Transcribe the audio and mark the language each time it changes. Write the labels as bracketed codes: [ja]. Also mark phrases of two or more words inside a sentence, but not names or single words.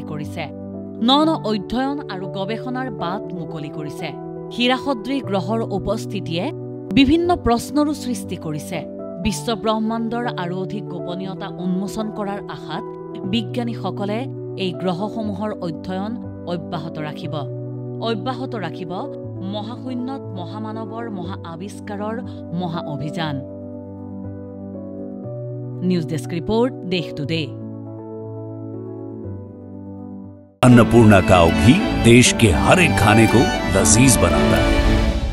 [as] কৰিছে ন অধ্যয়ন আৰু গৱেষণাৰ বাট মুকলি কৰিছে হীৰাসদৃশ গ্ৰহৰ উপস্থিতিয়ে বিভিন্ন প্ৰশ্নৰো সৃষ্টি কৰিছে বিশ্ব ব্ৰহ্মাণ্ডৰ আৰু অধিক গোপনীয়তা উন্মোচন কৰাৰ আশাত বিজ্ঞানীসকলে এই গ্ৰহসমূহৰ অধ্যয়ন অব্যাহত ৰাখিব মহাশূন্যত মহামানৱৰ মহা আৱিষ্কাৰৰ মহা অভিযান [en] news desk report [as] देश टुडे [hi] अन्नपूर्णा काव घी देश के हर एक खाने को लजीज बनाता है।